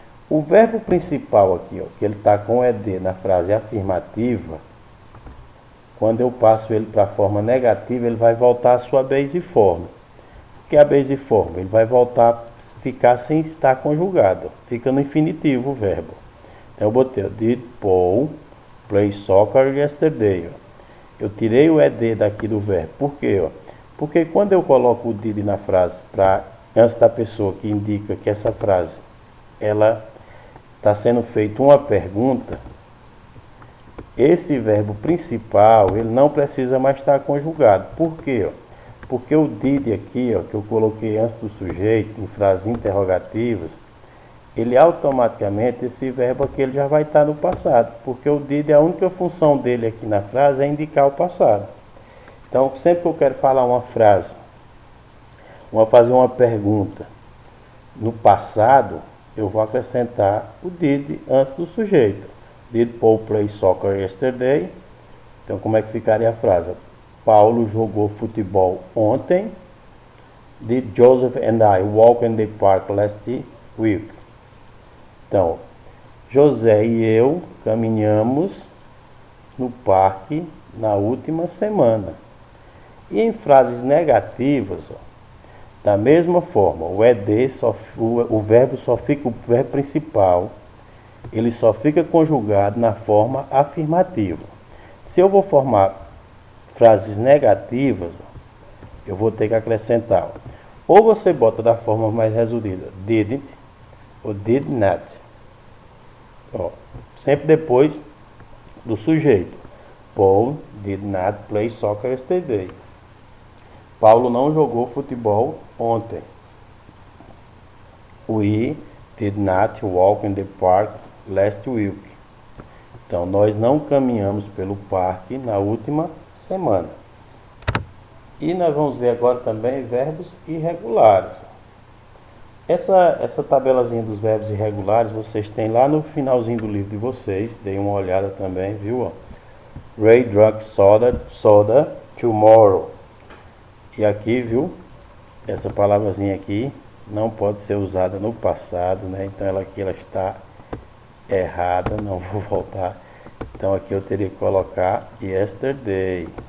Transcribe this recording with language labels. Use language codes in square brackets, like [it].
[pt] O verbo principal aqui, ó, que ele está com ed na frase afirmativa, quando eu passo ele para a forma negativa, ele vai voltar à sua base form. O que é a base form? Ele vai voltar a ficar sem estar conjugado. Fica no infinitivo o verbo. Então eu botei, [en] did Paul play soccer yesterday? [pt] Eu tirei o ed daqui do verbo. Por quê? Porque quando eu coloco o did na frase antes da pessoa, que indica que essa frase ela está sendo feita uma pergunta, esse verbo principal ele não precisa mais estar conjugado. Por quê? Porque o did aqui, ó, que eu coloquei antes do sujeito, em frases interrogativas, ele automaticamente, esse verbo aqui ele já vai estar no passado, porque o did, a única função dele aqui na frase é indicar o passado. Então, sempre que eu quero falar uma frase, fazer uma pergunta no passado, eu vou acrescentar o did antes do sujeito. [en] Did Paul play soccer yesterday? [pt] Então, como é que ficaria a frase? Paulo jogou futebol ontem. [en] Did Joseph and I walk in the park last week? [pt] Então, José e eu caminhamos no parque na última semana. E em frases negativas, ó, da mesma forma, o verbo principal, ele só fica conjugado na forma afirmativa. Se eu vou formar frases negativas, eu vou ter que acrescentar. Ou você bota da forma mais resumida, didn't ou did not. Ó, sempre depois do sujeito. [en] Paul did not play soccer yesterday. [pt] Paulo não jogou futebol ontem. [en] We did not walk in the park last week. [pt] Então, nós não caminhamos pelo parque na última semana. E nós vamos ver agora também verbos irregulares. Essa tabelazinha dos verbos irregulares vocês têm lá no finalzinho do livro de vocês. Deem uma olhada também, viu? [en] Ray drank soda tomorrow. [pt] E aqui, viu? Essa palavrazinha aqui não pode ser usada no passado, né? Então ela está errada, não vou voltar. Então aqui eu teria que colocar yesterday.